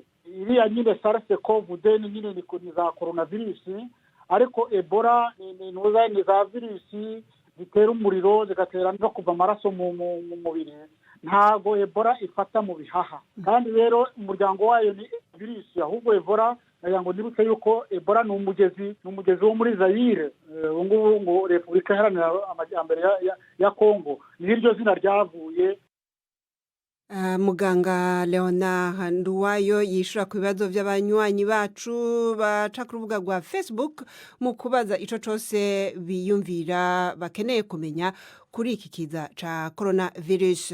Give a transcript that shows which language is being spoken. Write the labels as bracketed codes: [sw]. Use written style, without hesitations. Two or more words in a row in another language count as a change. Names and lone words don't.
[rw] Iriya nyine sarse kovude nyine ni za coronavirusi, ariko ebola ni za virusi zitera umuriro zigatera no kuva amaraso mu mubiri. Ntabwo ebola ifata mu bihaha, kandi rero umuryango wayo ni virusi, ahubwo ebola ngo nibutse yuko ebola ni umugezi wo muri Zaire, ngubu ngo Repubulika Iharanira Amajyambere ya Kongo, niryo zina ryavuye. [rn] Muganga Leona Nduwayo yishura ku bibazo by'abanywanyi bacu baca ku rubuga rwa Facebook mu kubaza ico cose biyumvira bakeneye kumenya kuri iki kiza ca coronavirus.